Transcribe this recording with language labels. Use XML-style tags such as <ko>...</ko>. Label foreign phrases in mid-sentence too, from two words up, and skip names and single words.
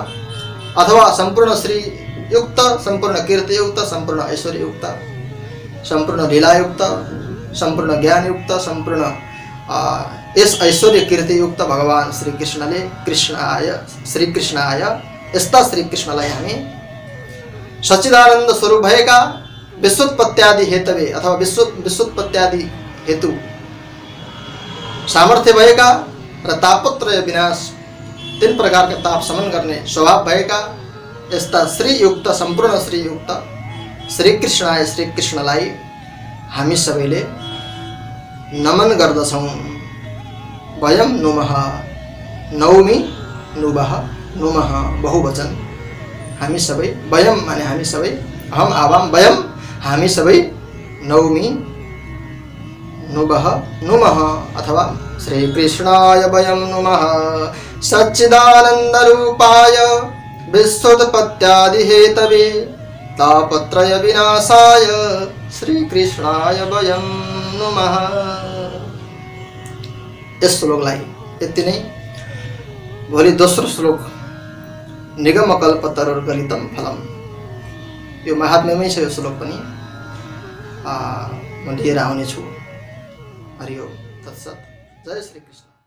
<sa>अथवा सम्पूर्ण श्री युक्त, सम्पूर्ण कीर्ति युक्त, सम्पूर्ण ऐश्वर्य युक्त, सम्पूर्ण लीला युक्त, सम्पूर्ण ज्ञान युक्त, सम्पूर्ण यस ऐश्वर्य कीर्ति युक्त</sa> <ne>भगवान श्री कृष्णले</ne> <sa>श्री कृष्णाय,</sa> <ne>यस्ता श्री कृष्णलाई हामी सच्चिदानन्द स्वरूप भएका</ne> <sa>विश्वोत्पत्त्यादि हेतवे</sa> <ne>अथवा विश्वोत्पत्त्यादि हेतु सामर्थ्य भएका र</ne> <sa>तापत्रय विनाश</sa> <ne>3 प्रकारका ताप शमन गर्ने स्वभाव भएका यस्ता श्री युक्त, सम्पूर्ण श्री युक्त</ne> <sa>श्री कृष्णाय,</sa> <ne>श्री कृष्णलाई हामी सबैले नमन गर्दछौँ।</ne> <sa>वयं नुमः, नौमि नुवः, नुमः बहुवचन।</sa> <ne>हामी सबै, वयं माने हामी सबै,</ne> <sa>अहम आवाम वयं</sa> <ne>हामी सबै,</ne> <sa>नौमि नुवः नुमः अथवा श्री कृष्णाय वयं नुमः। सच्चिदानंद रूपाय विश्वोत्पत्त्यादि हेतवे तापत्रय विनाशाय श्री कृष्णाय वयं नुमः।</sa> <ne>यस श्लोकलाई यति नै। भोलि दोस्रो श्लोक</ne> <sa>निगम कल्पतरुर्गलितं फलम,</sa> <ne>यो महात्म्यमै छ यो श्लोक पनि, म लिएर आउने छु।</ne> <sa>हरि ओम तत्सत। जय श्री कृष्ण।</sa>